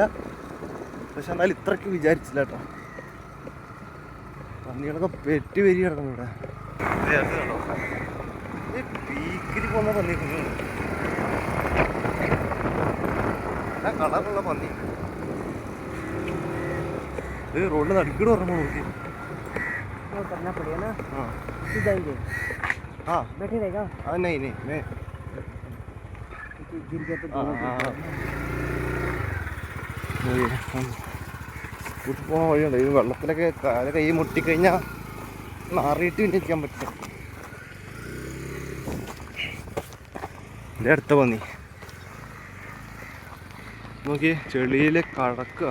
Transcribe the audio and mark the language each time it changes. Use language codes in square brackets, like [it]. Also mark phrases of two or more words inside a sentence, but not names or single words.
[ml] പക്ഷെ എന്നാലും ഇത്രയ്ക്ക് വിചാരിച്ചില്ല കേട്ടോ. പന്നികളൊക്കെ പെറ്റി വരി കിടക്കുന്നു ഇവിടെ. പീക്കിൽ പോകുന്ന പന്നി കളറുള്ള പന്നി. ഇത് റോഡിൽ നടുക്കിട്ട് പറഞ്ഞു നോക്കി. [hi] करना पड़ेगा ना। हाँ फिर जाएंगे। हाँ बैठे रहेगा। हाँ नहीं मैं गिर गया तो [ml] കൂട്ടി പോകാൻ വഴിയുണ്ട്. ഈ വെള്ളത്തിലൊക്കെ കാല കൈ മുട്ടിക്കഴിഞ്ഞാൽ മാറിയിട്ട് പിന്നെ ഇരിക്കാൻ പറ്റില്ല. എൻ്റെ അടുത്ത പന്നി നോക്കി, ചെളിയിൽ കടക്കുക.